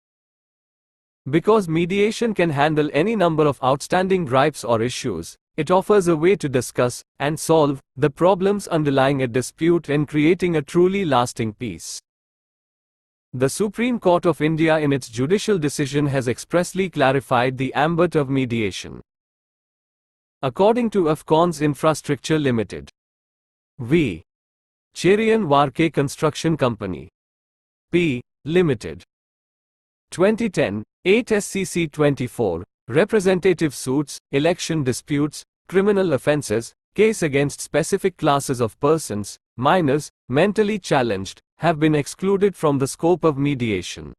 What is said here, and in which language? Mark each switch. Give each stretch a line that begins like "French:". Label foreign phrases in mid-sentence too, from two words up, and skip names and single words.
English: Because mediation can handle any number of outstanding gripes or issues, it offers a way to discuss and solve the problems underlying a dispute and creating a truly lasting peace. The Supreme Court of India in its judicial decision has expressly clarified the ambit of mediation. According to Afcons Infrastructure Limited. V. Cherian Varke Construction Company. P. Limited. 2010, 8 SCC 24, Representative Suits, Election Disputes, Criminal Offences, Case against specific classes of persons, minors, mentally challenged, have been excluded from the scope of mediation.